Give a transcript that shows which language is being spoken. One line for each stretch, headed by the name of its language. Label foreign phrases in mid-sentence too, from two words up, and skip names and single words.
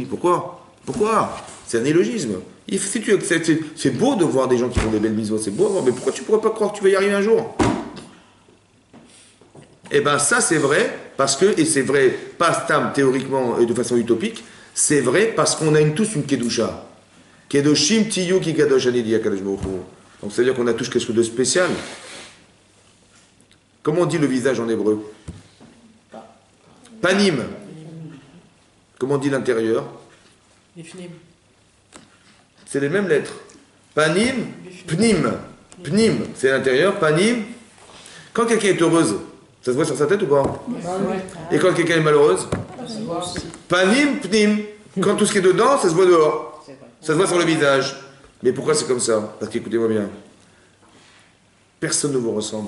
French: Pourquoi? C'est un élogisme. Si tu acceptes, c'est beau de voir des gens qui font des belles mises, c'est beau à voir, mais pourquoi tu ne pourrais pas croire que tu vas y arriver un jour? Eh bien ça c'est vrai, parce que, et c'est vrai, pas stam théoriquement et de façon utopique, c'est vrai parce qu'on a tous une Kedusha.
Hebrew: קדושים תהיו כי קדוש אני די הקדוש ברוך הוא.
French: Donc c'est-à-dire qu'on a tous quelque chose de spécial. Comment on dit le visage en hébreu? Panim. Comment on dit l'intérieur? C'est les mêmes lettres.
Hebrew: פנים, פנים. פנים,
French: c'est l'intérieur, panim. Quand quelqu'un est heureuse, ça se voit sur sa tête ou pas? Et quand quelqu'un est malheureuse?
Hebrew: פנים, פנים.
French: Quand tout ce qui est dedans, ça se voit dehors. Ça se voit sur le visage. Mais pourquoi c'est comme ça? Parce qu'écoutez-moi bien. Personne ne vous ressemble.